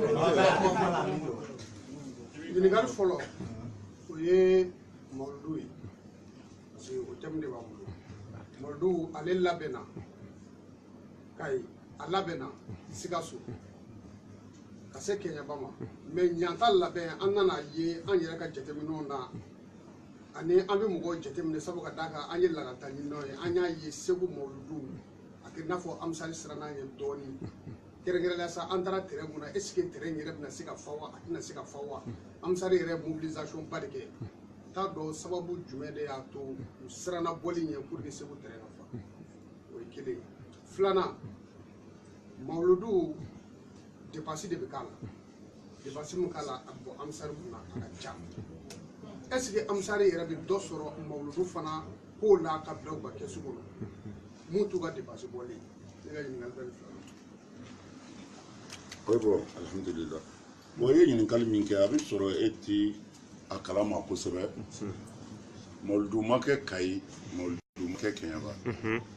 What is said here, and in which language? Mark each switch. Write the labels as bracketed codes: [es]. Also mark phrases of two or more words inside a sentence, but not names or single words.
[bm] ɲininkali fɔlɔ o ye mawuludu ye [fr] parce que [bm] o thème de b'an bolo mawuludu ale labɛnna Kayi a labɛnna Sikaso ka se Kɛɲɛba ma mais ɲanta labɛn an nana ye an yɛrɛ ka jateminɛw na ani an bɛ mɔgɔw jateminɛ sabu ka d'a kan an ye lakalita ɲininaw ye an y'a ye Segu mawuludu a kɛ i n'a fɔ Amusali siranna an ye dɔɔni kɛrɛnkɛrɛnnenya sa an taara terrain mun na [fr] est-ce que [bm] terrain yɛrɛ bɛna se ka fa wa a tɛna se ka fa wa Amusali yɛrɛ mobilisation ba de kɛ t'a dɔn sababu jumɛn de y'a to u siranna bɔli ɲɛ [fr] pour que [bm] Segu terrain ka fa o ye kelen filanan mawuludu dépense de bɛ k'a la dépense min k'a la a bɔ Amusari kunna a ka ca [fr] est-ce que [bm] Amusari yɛrɛ bɛ dɔ sɔrɔ mawuludu fana k'o la ka bila u ka kɛsu kɔnɔ mun t'u ka dépense bɔlen ne ka ɲininkali bɛ nin fila la. [fr] oui bon [bm] alhamdulillah bon i ye ɲininkali min kɛ a bɛ sɔrɔ e ti a kalama kosɛbɛ mawuludu ma kɛ Kayi mawuludu ma kɛ Kɛɲɛba